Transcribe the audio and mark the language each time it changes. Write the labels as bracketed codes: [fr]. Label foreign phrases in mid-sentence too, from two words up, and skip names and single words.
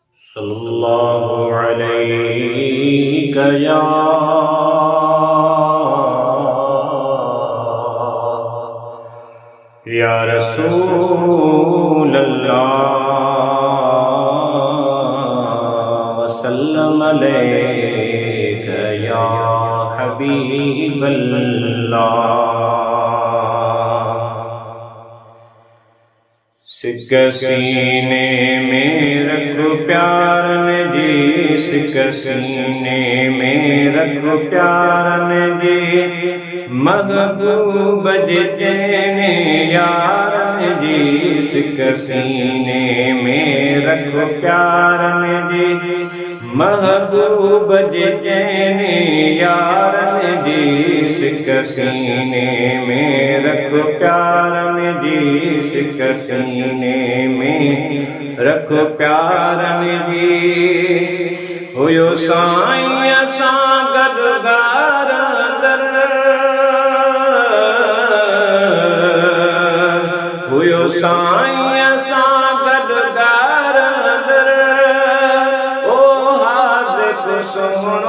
[ar] صلى الله عليك يا رسول الله وسلم عليك يا حبيب الله. [sd] सिक सीने में रखो प्यार ने जी, सिक सीने में रखो प्यार ने जी, महबूब चैने यार ने जी, सिक सीने में रखो प्यार ने जी, महबूब चैने यार ने जी, सिक सीने में रखो प्यार ने जी, सिक सीने में रखो प्यार ने जी। हुयो साईं सां गदगार दर, हुयो साईं सां गदगार दर, ओ हाज़िक़ सुहिणो